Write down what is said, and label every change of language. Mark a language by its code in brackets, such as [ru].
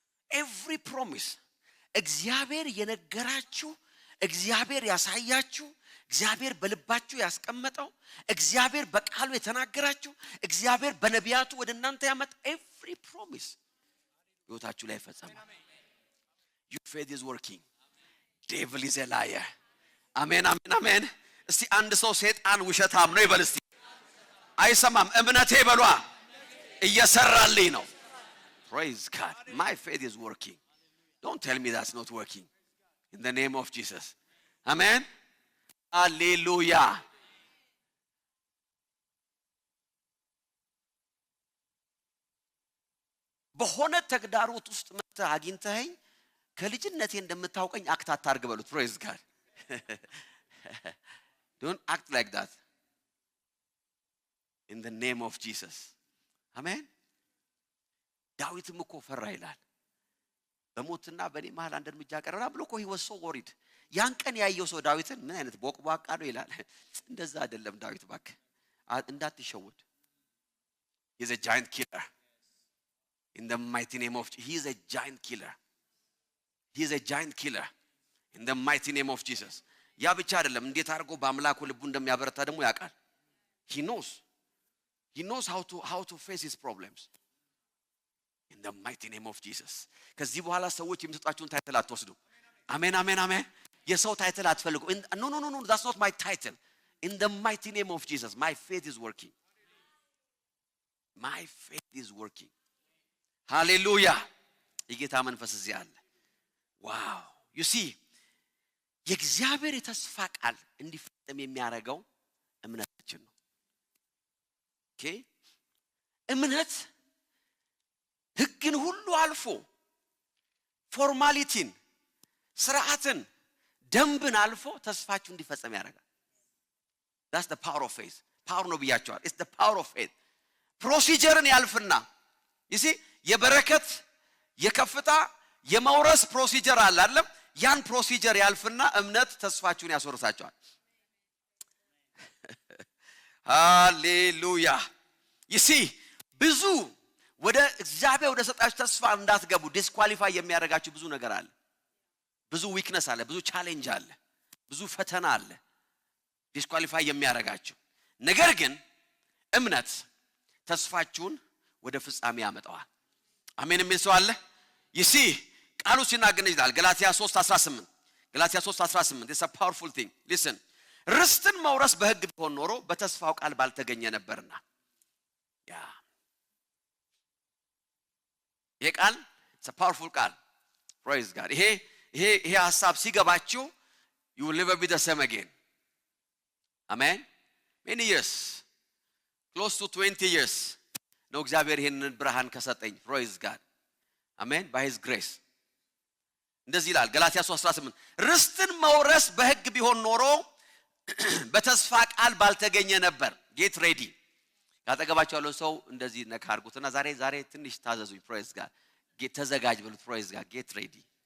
[am] every promise እግዚአብሔር የነገራችሁ፣ እግዚአብሔር ያሳያችሁ፣ እግዚአብሔር በልባችሁ ያስቀመጠው፣ እግዚአብሔር በቃሉ የተናገራችሁ፣ እግዚአብሔር በነቢያቱ ወደ እናንተ ያመጣ every promise ህይወታችሁ ላይ ፈጸመ። [en] your faith is working. devil is a liar. [am] አሜን አሜን አሜን። እስቲ አንድ ሰው ሰይጣን ውሸታም ነው ይበል እስቲ። አይሰማም። እምነቴ በሏ እየሰራልኝ ነው። [en] praise God my faith is working. don't tell me that's not working in the name of Jesus. amen hallelujah. [am] በሆነ ተግዳሮት ውስጥ መጥተህ አግኝተኸኝ ከልጅነቴ እንደምታውቀኝ አክት አታርግ በሉት። [en] praise God don't act like that in the name of Jesus. [am] amen ዳዊትም እኮ ፈራ ይላል። በሞትና በኔ መሃል አንድ እርምጃ ቀረራ ብሎ እኮ [en] he was so worried። [am] ያን ቀን ያየው ሰው ዳዊትን ምን አይነት ቦቅቧቃ ነው ይላል። እንደዛ አይደለም ዳዊት እባክህ እንዳትሸወድ። [en] he is a giant killer in the mighty name of he is a giant killer. he is a giant killer in the mighty name of Jesus. [am] ያ ብቻ አይደለም እንዴት አድርጎ በአምላኩ ልቡ እንደሚያበረታ ደግሞ ያውቃል። [en] he knows how to face his problems in the mighty name of Jesus. [am] ከዚህ በኋላ ሰዎች የሚሰጣችሁን ታይትል አትወስዱ። አሜን አሜን አሜን። የሰው ታይትል አትፈልጉ። [en] no that's not my title. in the mighty name of Jesus my faith is working. my faith is working. hallelujah. [am] የጌታ መንፈስ እዚህ አለ። wow you see የእግዚአብሔር የተስፋ ቃል እንዲፈጸም የሚያደርገው እምነታችን ነው። okay እምነት ህግን ሁሉ አልፎ ፎርማሊቲን፣ ስርዓትን፣ ደንብን አልፎ ተስፋችሁ እንዲፈጸም ያደርጋል። [en] that's the power of faith. power [am] ነው ብያቸዋል። [en] it's the power of faith. [am] ፕሮሲጀርን ያልፍና [en] you see [am] የበረከት የከፍታ የመውረስ ፕሮሲጀር አለ አይደል? ያን ፕሮሲጀር ያልፍና እምነት ተስፋችሁን ያስወርሳቸዋል። ሃሌሉያ [en] you see [am] ብዙ ወደ እግዚአብሔር ወደ ሰጣችሁ ተስፋ እንዳትገቡ ዲስኳሊፋይ የሚያደርጋችሁ ብዙ ነገር አለ። ብዙ ዊክነስ አለ፣ ብዙ ቻሌንጅ አለ፣ ብዙ ፈተና አለ ዲስኳሊፋይ የሚያደርጋችሁ። ነገር ግን እምነት ተስፋችሁን ወደ ፍጻሜ ያመጣዋል። አሜን የሚል ሰው አለ? [en] you see [am] ቃሉ ሲናገር ይላል ገላትያ [en] 3:18 it's a powerful thing. [am] listen ርስትን መውረስ በሕግ ቢሆን ኖሮ በተስፋው ቃል ባልተገኘ ነበርና። ይሄ ቃል [en] it's a powerful [am] ቃል. [en] praise God. [am] ይሄ ሐሳብ ሲገባችሁ [en] you will never be the same again. [am] አሜን [en] many years close to 20 years [am] ነው እግዚአብሔር ይሄንን ብርሃን ከሰጠኝ praise God አሜን [en] by his grace [am] እንደዚህ ይላል ገላትያ 3:18 ርስትን መውረስ በሕግ ቢሆን ኖሮ በተስፋ ቃል ባልተገኘ ነበር [en] get ready [am] ካጠገባችሁ ያለው ሰው እንደዚህ ነካ አድርጉትና ዛሬ ትንሽ ታዘዙኝ praise God get ተዘጋጅ ብሉት praise God get ready